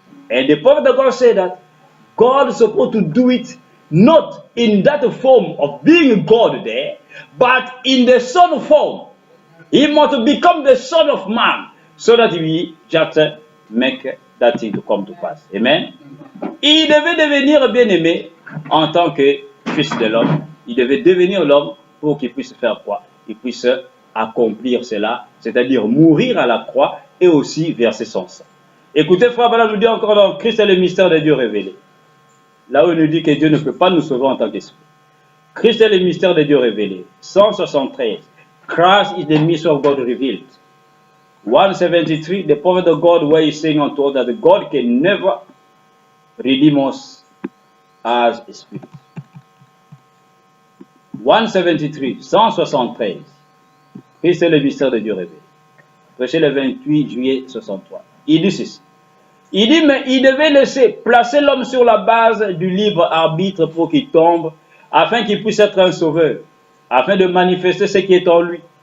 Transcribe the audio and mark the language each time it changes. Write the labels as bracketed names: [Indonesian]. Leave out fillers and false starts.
[English] And the prophet of God said that God is supposed to do it not in that form of being God there, but in the Son form. He must become the Son of Man so that he just make that thing to come to pass. Amen. [French] Il devait devenir bien-aimé en tant que fils de l'homme. Il devait devenir l'homme pour qu'il puisse faire quoi? Il puisse accomplir cela, c'est-à-dire mourir à la croix et aussi verser son sang. Écoutez, frère, voilà, nous dit encore dans Christ est le mystère de Dieu révélé. Là où il nous dit que Dieu ne peut pas nous sauver en tant qu'esprit. Christ est le mystère de Dieu révélé. 173. [English] Christ is the mystery of God revealed. 173. The prophet of God where he's saying unto us that God can never redeem us as a spirit. 173. 173. [French] Christ est le mystère de Dieu révélé. Prêché le 28 juillet 63. Il dit ceci. Il dit, mais il devait placer l'homme sur la base du libre arbitre pour qu'il tombe, afin qu'il puisse être un sauveur, afin de manifester ce qui est en lui.